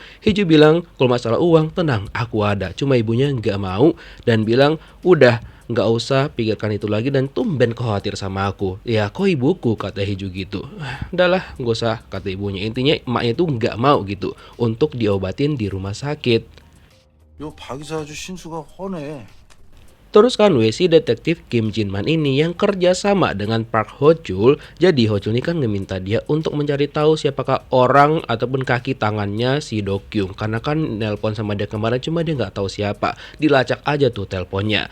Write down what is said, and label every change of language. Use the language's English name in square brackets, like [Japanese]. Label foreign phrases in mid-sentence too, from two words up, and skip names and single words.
[Indonesian] Hiju bilang kalau masalah uang tenang aku ada, cuma ibunya nggak mau dan bilang udah nggak usah pikirkan itu lagi dan tumben khawatir sama aku. Ya kok ibuku, kata Hiju gitu. Udahlah nggak usah, kata ibunya. Intinya emaknya itu nggak mau gitu untuk diobatin di rumah sakit. [Korean] 요 박이사 아주 신수가 훤해. [Indonesian] Terus kan si detektif Kim Jin-man ini yang kerja sama dengan Park Ho-chul. Jadi Ho-chul ini kan ngeminta dia untuk mencari tahu siapakah orang ataupun kaki tangannya si Do-kyung. Karena kan nelpon sama dia kemarin cuma dia nggak tahu siapa. Dilacak aja tuh teleponnya.